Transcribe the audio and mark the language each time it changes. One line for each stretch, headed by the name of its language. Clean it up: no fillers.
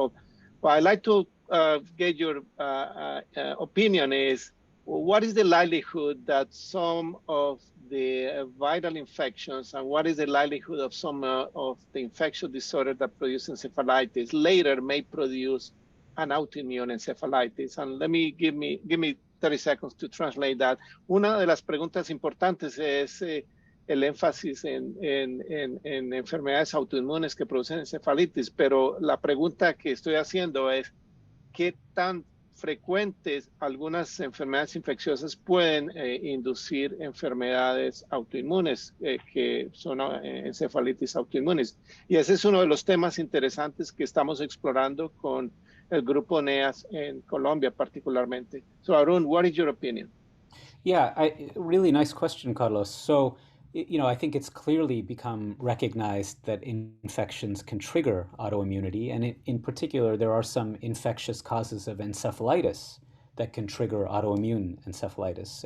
English: So what I'd like to get your opinion is, what is the likelihood that some of the viral infections and what is the likelihood of some of the infectious disorders that produce encephalitis later may produce an autoimmune encephalitis? And give me 30 seconds to translate that.
Spanish: Una de las preguntas importantes es el énfasis en enfermedades autoinmunes que producen encefalitis, pero la pregunta que estoy haciendo es, ¿qué tan frecuentes algunas enfermedades infecciosas pueden inducir enfermedades autoinmunes que son encefalitis autoinmunes? Y ese es uno de los temas interesantes que estamos explorando con el grupo NEAS en Colombia particularmente.
English: So Arun, what is your opinion? Yeah, really nice question, Carlos. So, I think it's clearly become recognized that infections can trigger autoimmunity, and in particular, there are some infectious causes of encephalitis that can trigger autoimmune encephalitis.